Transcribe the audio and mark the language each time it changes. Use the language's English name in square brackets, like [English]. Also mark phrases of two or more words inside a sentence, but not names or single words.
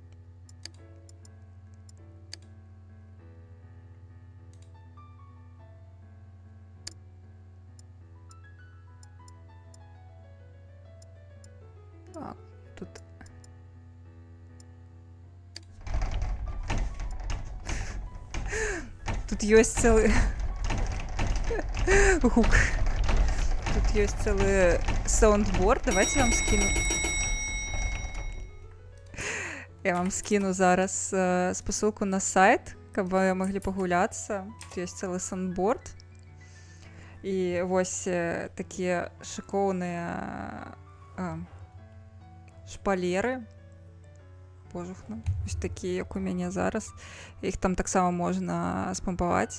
[Belarusian] А, тут... Тут ёсць цэлы гук. Тут ёсць цэлы саундборд. Давайте я вам скину. Я вам скину зараз спасылку на сайт, каб вы маглі пагуляцца. Тут ёсць цэлы саундборд. І вось такія шыкоўныя шпалеры. Пожухну. Вось такія, як у мяне зараз. Іх там таксама можна спампаваць.